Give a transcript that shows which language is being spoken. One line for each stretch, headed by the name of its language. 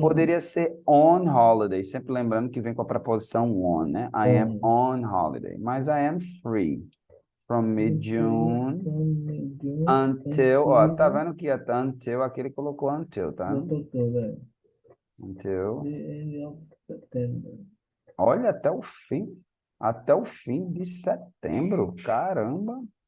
Portuguese: Poderia ser on holiday, sempre lembrando que vem com a preposição on, né?
English: I am on. on holiday, mas I am free from I'm free mid-June from mid-June
Portuguese: until, ó, tá
English: until
Portuguese: vendo que até until, aqui ele colocou until, tá? botou toda
English: Until, the end of September.
Portuguese: olha, até o fim de setembro, caramba.